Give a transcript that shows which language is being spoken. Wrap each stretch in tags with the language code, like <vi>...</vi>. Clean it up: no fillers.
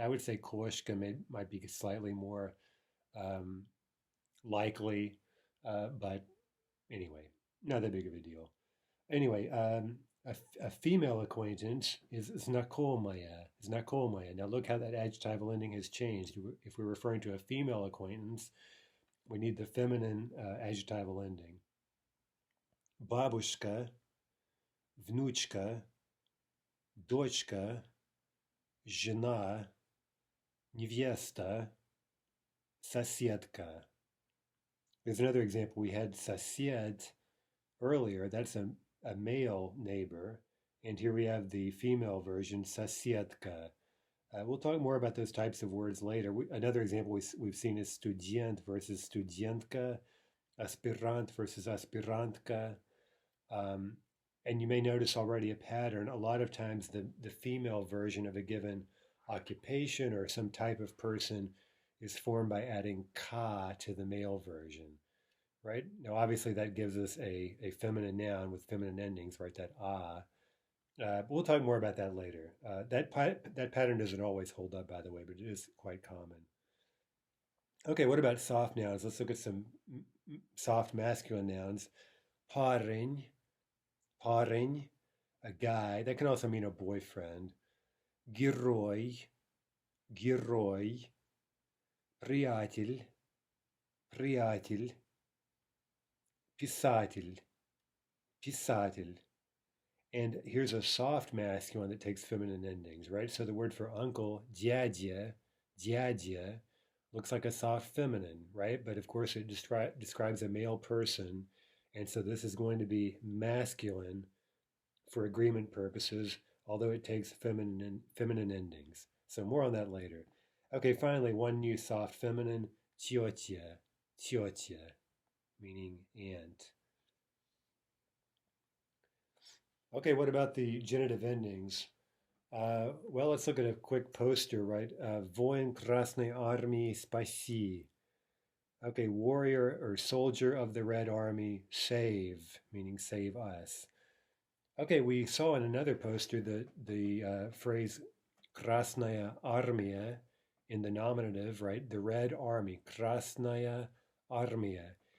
<en>I would say koshka might be slightly more um, likely, but anyway, not that big of a deal. Anyway, a female acquaintance is znakomaya. Znakomaya. Now look how that adjectival ending has changed. If we're referring to a female acquaintance, we need the feminine adjectival ending.</en> <ru>Babushka, внучка, дочка, жена, невеста, соседка.</ru> <en>There's another example. We had sosed earlier. That's a male neighbor. And here we have the female version, соседка. We'll talk more about those types of words later. Another example we've seen is student versus studentка, aspirant versus aspirantka. And you may notice already a pattern. A lot of times the female version of a given occupation or some type of person is formed by adding ka to the male version, right? Now, obviously, that gives us a feminine noun with feminine endings, right? That ah. But we'll talk more about that later. That pattern doesn't always hold up, by the way, but it is quite common. Okay, what about soft nouns? Let's look at some soft masculine nouns. Парень, парень, a guy. That can also mean a boyfriend.</en> <ru>Герой, герой, приятель, приятель, писатель, писатель.</ru> <en>And here's a soft masculine that takes feminine endings, right? So the word for uncle, дядя, дядя, looks like a soft feminine, right? But of course it describes a male person. And so this is going to be masculine for agreement purposes, although it takes feminine endings. So more on that later. Okay, finally, one new soft feminine, тетя, тетя, meaning aunt. Okay, what about the genitive endings? Well, let's look at a quick poster, right?</en> <ru>Воин Красной Армии, спаси.</ru> <en>Okay, warrior or soldier of the Red Army, save, meaning save us. Okay, we saw in another poster the phrase Krasnaya Armia in the nominative, right? The Red Army, Krasnaya Armia.</en>